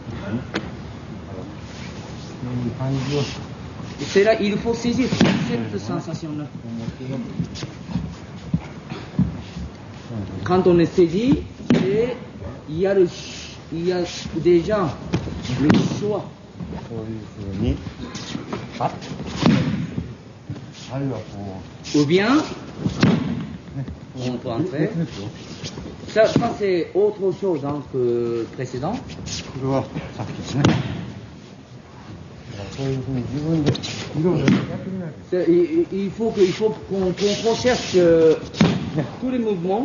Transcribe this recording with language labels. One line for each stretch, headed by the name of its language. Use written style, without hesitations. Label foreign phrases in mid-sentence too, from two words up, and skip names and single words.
French: C'est là, il faut saisir cette sensation-là. Quand on est saisi, il y a déjà le choix.
Japanese: そういうふうに、パッ。あるいはこ
French: Ou bien,
Japanese: う、ね、
French: on peut entrer.
Japanese: 別ですよ。
French: Ça c'est autre chose hein, que précédent.
Japanese: これはさっきですね。そういうふうに自分でいろいろやってみないと。
French: Il faut qu'on recherche tous les mouvements.